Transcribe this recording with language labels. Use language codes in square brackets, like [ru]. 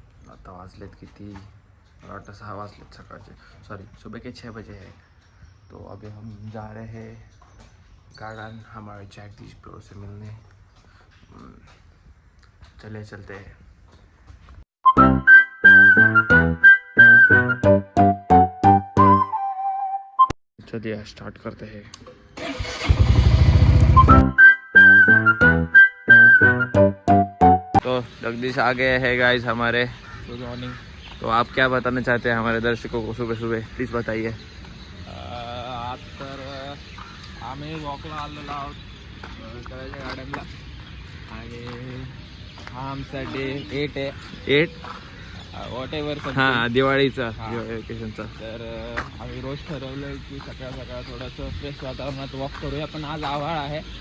[mr] आता वाजलेत किती, मला वाटतं 6 वाजलेत सकाळचे. [hi] सॉरी, सुबह के 6 बजे है. तो अभी हम जा रहे हैं गार्डन हमारे जगदीश ब्रो से मिलने. चले चलते हैं. चलिए स्टार्ट करते हैं. तो जगदीश आ गए हैं गाइस हमारे. [en] Good morning. [hi] तो आप क्या बताना चाहते हैं हमारे दर्शकों को सुबह सुबह, प्लीज बताइए. [mr] आज तर आम्ही वॉकला आलेलो आहोत करायच्या गार्डनला आणि हा आमचा डे 8 आहे. 8 [en] Whatever. [mr] हां, दिवाळीचा हां. वेकेशनचा. तर आम्ही रोज ठरवलं की सकाळ सकाळ थोडंसं फ्रेश वातावरणात वॉक करूया, पण आज आभाळ आहे.